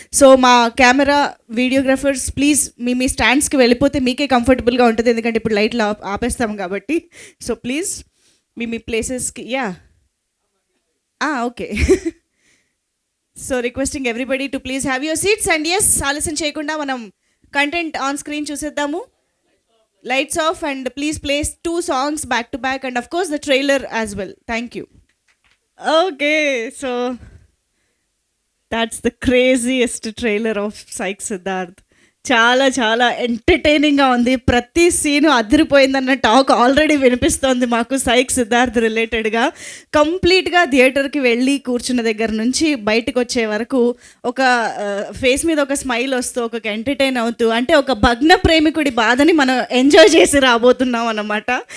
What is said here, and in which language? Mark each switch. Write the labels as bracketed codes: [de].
[te] So, మా camera videographers please మీ మీ స్టాండ్స్కి వెళ్ళిపోతే మీకే కంఫర్టబుల్గా ఉంటుంది. ఎందుకంటే ఇప్పుడు లైట్లు ఆపేస్తాం కాబట్టి. సో ప్లీజ్ మీ మీ ప్లేసెస్కి okay. [en] so requesting everybody to please have your seats and ఎస్ [te] ఆలస్యం చేయకుండా మనం [en] content on screen [te] చూసేద్దాము. [en] Lights off and please play 2 songs back to back and of course the trailer as well. Thank you. Okay, so that's the craziest trailer of Psych Siddharth. [te] చాలా చాలా ఎంటర్టైనింగ్గా ఉంది. ప్రతి scene అదిరిపోయిందన్న talk already వినిపిస్తోంది మాకు psych Siddharth రిలేటెడ్గా. కంప్లీట్గా థియేటర్కి వెళ్ళి కూర్చున్న దగ్గర నుంచి బయటకు వచ్చే వరకు ఒక ఫేస్ మీద ఒక స్మైల్ వస్తూ ఒక ఎంటర్టైన్ అవుతూ అంటే ఒక భగ్న ప్రేమికుడి బాధని మనం ఎంజాయ్ చేసి రాబోతున్నాం అన్నమాట.